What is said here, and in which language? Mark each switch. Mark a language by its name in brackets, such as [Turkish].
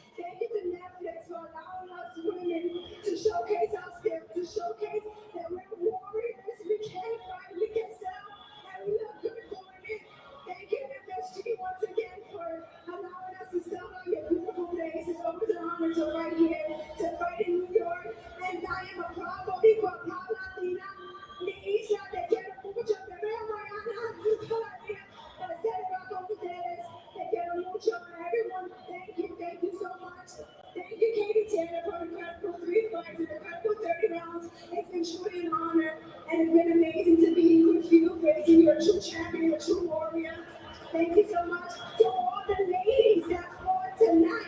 [English] Thank you to Netflix for allowing us women to showcase our skills, to showcase that we're warriors. We can fight, we can sell, and we look good doing it. Thank you, MSG, once again for allowing us to sell on your beautiful days. It's always an honor to fight here, to fight in New York. And I am a proud boricua, proud Latina. [Spanish] Mi isla, te quiero mucho, te veo mañana todavía. Para celebrar con ustedes, te quiero mucho. [English] Everyone, thank you so much. Thank you, Katie Taylor, for incredible 3 fights and incredible 30 rounds. It's been truly an honor, and it's been amazing to be with you, facing your true champion, your true warrior. Thank you so much to all the ladies that fought tonight.